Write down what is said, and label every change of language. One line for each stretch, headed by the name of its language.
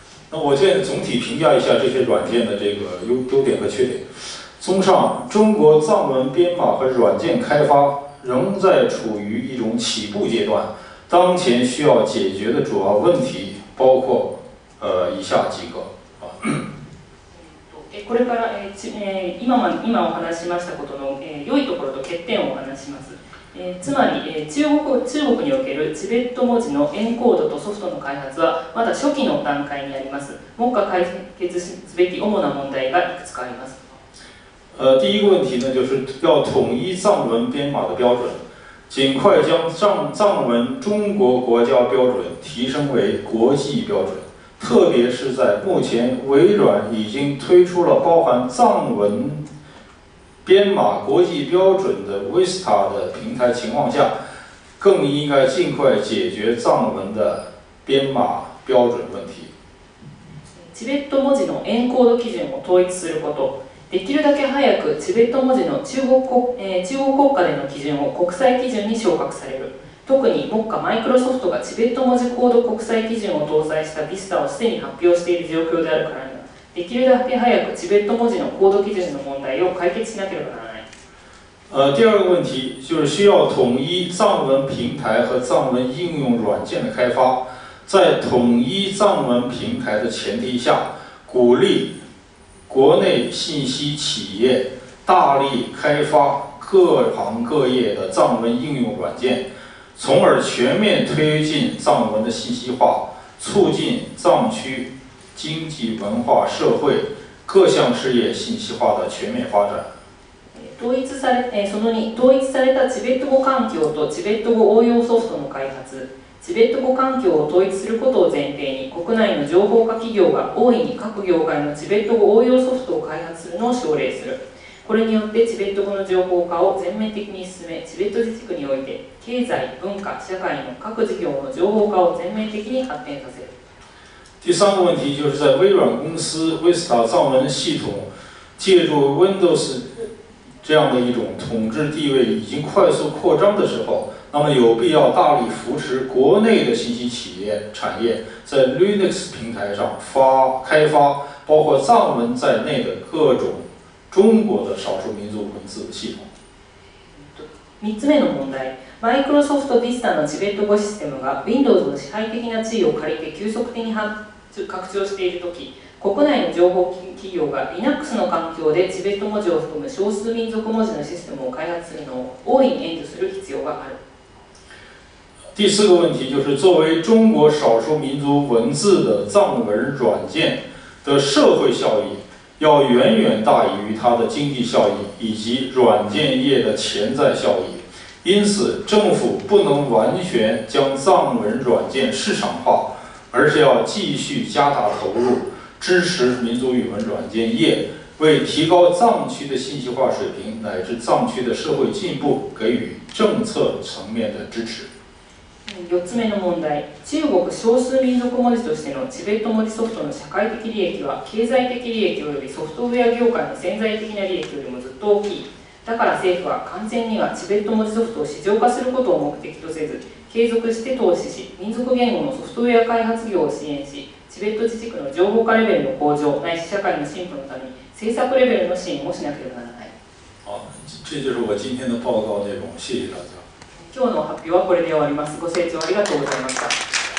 Chinese: 那我现在总体评价一下这些软件的这个优点和缺点。综上，中国藏文编码和软件开发仍在处于一种起步阶段，当前需要解决的主要问题包括以下几个。
Japanese: これから、今お話ししましたことの、良いところと欠点をお話しします。つまり、中国におけるチベット文字のエンコードとソフトの開発はまだ初期の段階にあります。目下解決すべき主な問題がいくつかあります。
Chinese: 第一个问题呢，就是要统一藏文编码的标准，尽快将藏文中国国家标准提升为国际标准。特别是在目前微软已经推出了包含藏文编码国际标准的 Vista 的平台情况下，更应该尽快解决藏文的编码标准问题。
Japanese: チベット文字のエンコード基準を統一すること、できるだけ早くチベット文字の中国国家での基準を国際基準に昇格される。特に目下マイクロソフトがチベット文字コード国際基準を搭載したビスタをすでに発表している状況であるからには、できるだけ早くチベット文字のコード基準の問題を解決しなければならない。
Chinese: 第二个问题就是需要统一藏文平台和藏文应用软件的开发，在统一藏文平台的前提下，鼓励国内信息企业大力开发各行各业的藏文应用软件，从而全面推进藏文的信息化，促进藏区经济、文化、社会各项事业信息化的全面发展。
Japanese: その2、統一されたチベット語環境とチベット語応用ソフトの開発、チベット語環境を統一することを前提に、国内の情報化企業が大いに各業界のチベット語応用ソフトを開発するのを奨励する。これによってチベット語の情報化を全面的に進め、チベット自治区において経済、文化、社会の各事業の情報化を全面的に発展させる。
Chinese: 第三个问题就是在微软公司 Vista 藏文系统借助 Windows 这样的一种统治地位已经快速扩张的时候，那么有必要大力扶持国内的信息企业产业在 Linux 平台上开发包括藏文在内的各种中国的少数民族文字系統。
Japanese: 3つ目の問題、マイクロソフト Vista のチベット語システムが Windows の支配的な地位を借りて急速的に拡張しているとき、国内の情報企業が Linux の環境でチベット文字を含む少数民族文字のシステムを開発するのを大いに援助する必要がある。
Chinese: 第四个问题就是作为中国少数民族文字的藏文软件的社会效益要远远大于它的经济效益以及软件业的潜在效益，因此政府不能完全将藏文软件市场化，而是要继续加大投入，支持民族语文软件业，为提高藏区的信息化水平乃至藏区的社会进步给予政策层面的支持。
Japanese: 4つ目の問題、中国少数民族文字としてのチベット文字ソフトの社会的利益は経済的利益及びソフトウェア業界の潜在的な利益よりもずっと大きい。だから政府は完全にはチベット文字ソフトを市場化することを目的とせず、継続して投資し、民族言語のソフトウェア開発業を支援し、チベット自治区の情報化レベルの向上ないし社会の進歩のために政策レベルの支援をしなければならない。
Chinese: 好，这就是我今天的报告内容，谢谢大家。
Japanese: 今日の発表はこれで終わります。ご清聴ありがとうございました。